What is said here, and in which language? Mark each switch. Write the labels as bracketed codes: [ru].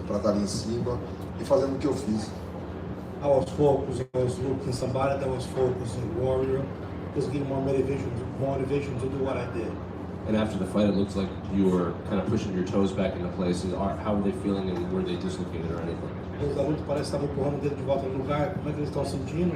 [pt] Para estar ali em cima e fazendo o que eu fiz. [en] I was focused, I was looking somebody that was focused, a warrior, just give more motivation to do what I did. And after the fight, it looks like you were kind of pushing your toes back into place. How were they feeling, and were they dislocated or anything? [pt] Depois da luta parece que estava empurrando o dedo de volta no lugar. Como é que eles estão sentindo?